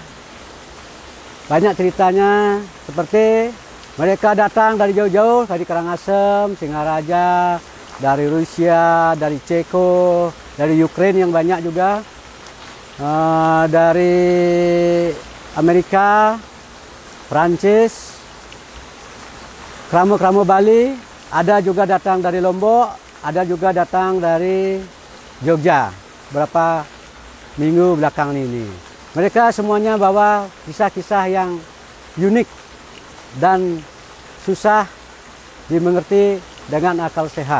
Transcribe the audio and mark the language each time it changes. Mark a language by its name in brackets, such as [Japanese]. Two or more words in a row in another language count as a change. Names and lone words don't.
[Indonesian] Banyak ceritanya seperti mereka datang dari jauh-jauh, dari Karangasem, Singaraja, dari Rusia, dari Ceko, dari Ukraina yang banyak juga, dari Amerika, Prancis, kramo-kramo Bali, ada juga datang dari Lombok, ada juga datang dari Jogja berapa minggu belakangan ini. Mereka semuanya bawa kisah-kisah yang unik dan susah dimengerti dengan akal sehat.